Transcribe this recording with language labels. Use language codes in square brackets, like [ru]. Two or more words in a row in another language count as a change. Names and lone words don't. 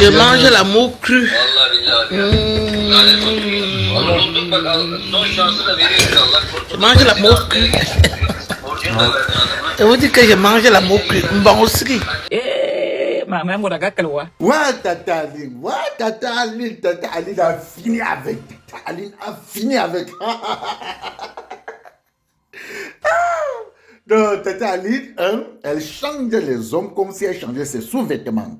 [fr] Je mange l'amour cru. [ar] Vallahi billahi [tr] ya. Lanet olsun. Onu bulduk bak son şansı da veriyoruz Allah korusun. [fr] Je mange l'amour cru. [tr] Borcunu da verdin adama. [fr] Et vous dites que je mange l'amour cru. Bon aussi. Maman m'a gâté quoi? Ouais, Tata Aline. Ouais, Tata Aline. Tata Aline a fini avec. Tata Aline a fini avec. Non, Tata Aline, elle change les hommes comme si elle changeait ses sous-vêtements.